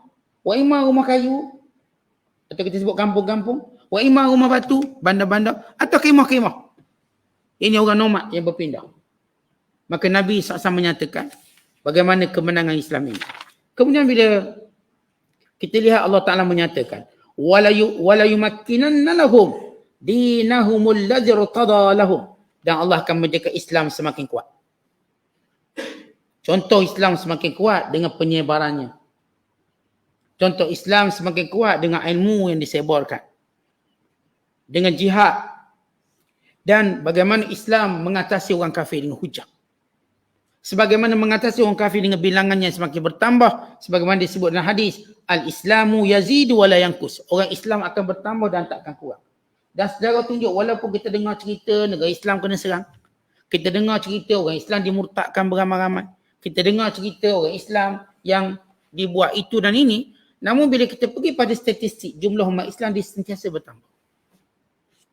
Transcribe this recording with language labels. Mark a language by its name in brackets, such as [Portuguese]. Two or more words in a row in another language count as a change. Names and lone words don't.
[Arabic] وإما [Malay] rumah kayu, atau kita sebut kampung-kampung. [Arabic] وإما [Malay] rumah batu, bandar-bandar, atau kemah-kemah. Ini orang nomad yang berpindah. Maka Nabi SAW menyatakan bagaimana kemenangan Islam ini. Kemudian bila kita lihat Allah Ta'ala menyatakan, [Arabic] ولا يمكنن لهم دينهم الذي ارتضى لهم. [Malay] Dan Allah akan menjaga Islam semakin kuat. Contoh Islam semakin kuat dengan penyebarannya. Contoh Islam semakin kuat dengan ilmu yang disebarkan. Dengan jihad. Dan bagaimana Islam mengatasi orang kafir dengan hujah. Sebagaimana mengatasi orang kafir dengan bilangannya semakin bertambah. Sebagaimana disebut dalam hadis, [Arabic] الإسلام يزيد ولا ينقص. [Malay] Orang Islam akan bertambah dan tak akan kurang. Dan sejarah tunjuk, walaupun kita dengar cerita negara Islam kena serang. Kita dengar cerita orang Islam dimurtadkan beramai-ramai. Kita dengar cerita orang Islam yang dibuat itu dan ini. Namun bila kita pergi pada statistik, jumlah umat Islam dia sentiasa bertambah.